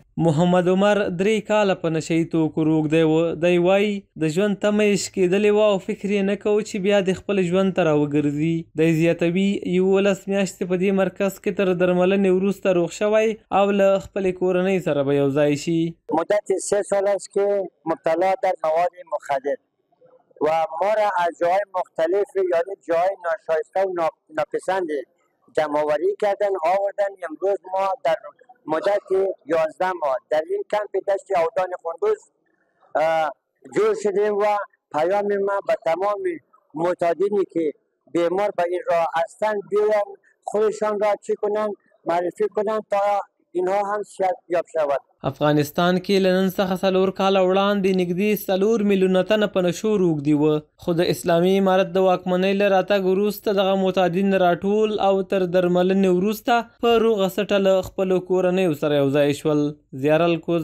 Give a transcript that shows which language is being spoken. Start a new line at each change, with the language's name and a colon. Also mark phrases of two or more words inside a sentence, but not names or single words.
Pashto: محمد عمر 3 کاله په نشه یي توکو روږدی و. دی وایي د ژوند تمه یې شکېدلې وه او فکر یې نه کوو چې بیا د خپل ژوند ته راوګرځي. دی زیاتوي 11 میاشتې په دې مرکز کې تر درملنې وروسته روغ شوی او له خپلې کورنۍ سره به یو ځای شي.
Persian: مدت 3 سال است که مبتلا در مواد مخدر و ما را از جای مختلف یعنی جای ناشایسته و ناپسند جمع‌آوری کردن آوردن. امروز ما در مدت 11 ماه در این کمپ دشت اودان کندوز جور شدیم و پیام ما به تمام معتادینی که بیمار به این راه هستند بیاین خودشان را چی کنند معرفی کنند تا اینها هم صحت یاب شود.
Pashto: افغانستان کې له نن څخه 4 کاله وړاندې نږدې 4 میلیونه تنه په نشو روږدي وه خو د اسلامي امارت د واکمنۍ له راتګ وروسته دغه معتادین راټول او تر درملنې وروسته په روغه سټه له خپلو کورنیو سره یو ځای شول.